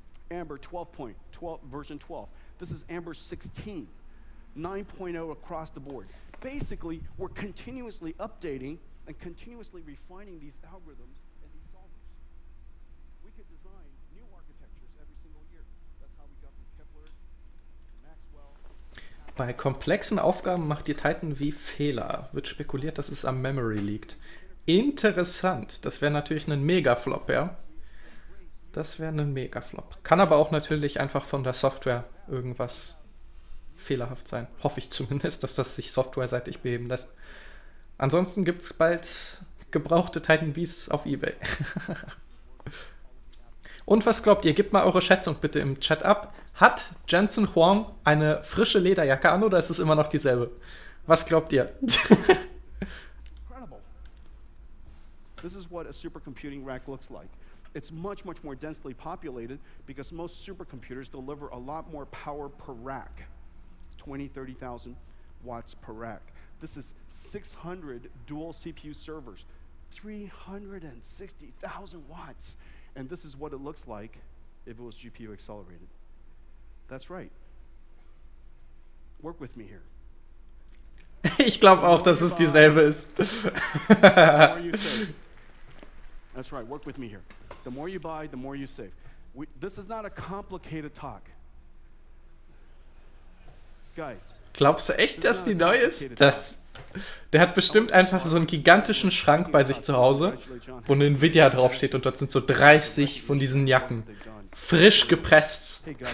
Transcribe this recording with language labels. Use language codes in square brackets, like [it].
[en] Amber 12.12 version 12. This is Amber 16. 9.0 across the board. Basically, we're continuously updating and continuously refining these algorithms and these solvers. We could design new architectures every single year. That's how we got from Kepler to Maxwell. [de] Bei komplexen Aufgaben macht die Titan V Fehler. Wird spekuliert, dass es am Memory liegt. Interessant. Das wäre natürlich ein Mega-Flop, ja? Das wäre ein Mega-Flop. Kann aber auch natürlich einfach von der Software irgendwas fehlerhaft sein. Hoffe ich zumindest, dass das sich softwareseitig beheben lässt. Ansonsten gibt es bald gebrauchte Titan Vs auf eBay. Und was glaubt ihr? Gebt mal eure Schätzung bitte im Chat ab. Hat Jensen Huang eine frische Lederjacke an oder ist es immer noch dieselbe? Was glaubt ihr? [en] Incredible. This is what a supercomputing rack looks like. It's much, much more densely populated because most supercomputers deliver a lot more power per rack. 20, 30,000 watts per rack. This is 600 dual CPU servers, 360,000 watts. And this is what it looks like if it was GPU accelerated. That's right. Work with me here. [de] Ich glaube auch, dass es dieselbe ist. [en] The more you save. That's right, work with me here. The more you buy, the more you save. This is not a complicated talk. Guys. [de] Glaubst du echt, dass die neu ist? Der hat bestimmt einfach so einen gigantischen Schrank bei sich zu Hause, wo eine Nvidia draufsteht und dort sind so 30 von diesen Jacken. Frisch gepresst.